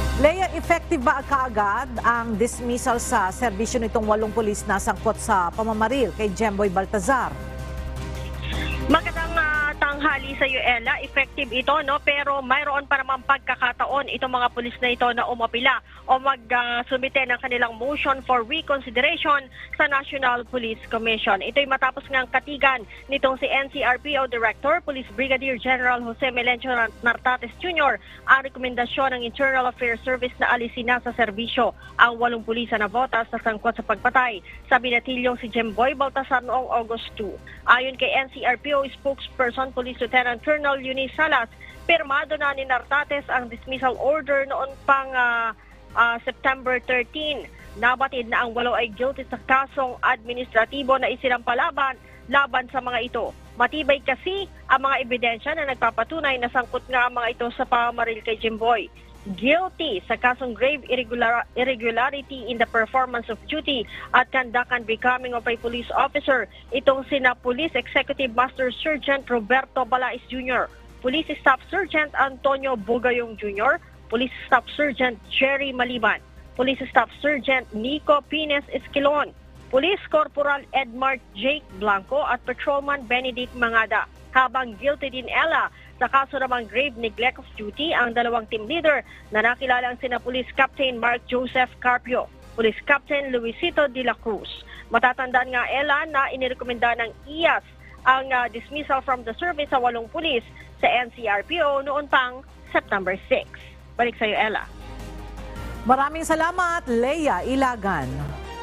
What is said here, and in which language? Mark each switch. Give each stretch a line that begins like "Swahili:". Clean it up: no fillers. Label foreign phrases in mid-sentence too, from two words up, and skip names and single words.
Filipino: Leia, effective ba kaagad ang dismissal sa serbisyo nitong 8 pulis na sangkot sa pamamaril kay Jemboy Baltazar? Magandang tanghali sa iyo, Ella. Effective ito, no? Pero mayroon pa namang pagkakataon itong mga pulis na ito na umapila o magsumite ng kanilang
English: motion for reconsideration
Filipino: sa National Police Commission. Ito'y matapos ngang katigan nitong si NCRPO Director, Police Brigadier General Jose Melencio Nartates Jr. ang rekomendasyon ng Internal Affairs Service na alisin na sa serbisyo ang 8 pulisa na botas na sangkot sa pagpatay sa binatilyong si Jemboy Baltazar noong August 2. Ayon kay NCRPO spokesperson Police Lieutenant Colonel Eunice Salas, pirmado na ni Nartates ang dismissal order noon pang September 13. Nabatid na ang 8 ay guilty sa kasong administratibo na isinampalaban laban sa mga ito. Matibay kasi ang mga ebidensya na nagpapatunay na sangkot nga ang mga ito sa pamamaril kay Jemboy.
English: Guilty
Filipino: sa kasong
English: grave irregularity in the performance of duty at conduct and becoming of a police officer.
Filipino: Itong sina Police Executive Master Sergeant Roberto Balais Jr., Police Staff Sergeant Antonio Bugayong Jr., Police Staff Sergeant Jerry Maliban, Police Staff Sergeant Nico Pines Esquilon, Police Corporal Edmar Jake Blanco at Patrolman Benedict Mangada. Habang guilty din Ella sa kaso namang
English: grave neglect of duty
Filipino: ang 2 team leader na nakilalang sina Police Captain Mark Joseph Carpio, Police Captain Luisito de la Cruz. Matatandaan nga Ella na inirekomenda ng IAS ang
English: dismissal from the service
Filipino: sa 8 pulis sa NCRPO noon pang September 6. Balik sa iyo, Ella. Maraming salamat, Leia Ilagan.